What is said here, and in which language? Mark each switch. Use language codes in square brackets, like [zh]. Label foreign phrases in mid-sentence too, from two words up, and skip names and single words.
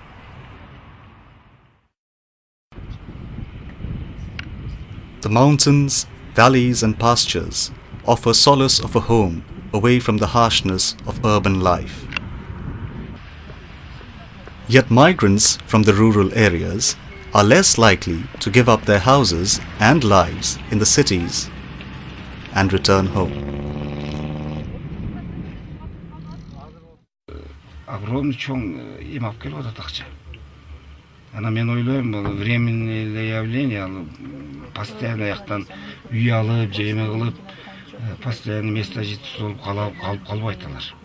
[en] The mountains, valleys and pastures offer solace of a home away from the harshness of urban life. Yet migrants from the rural areas are less likely to give up their houses and lives in the cities and return home. [ky] Огромный чоң эми алып келип атат акча. Ана мен ойлойм, бул [ru] временное явление, [ky] ал постоянно яктан үй алып, же эме кылып, [ru] постоянно место жительства [ky] болуп калбайт алар.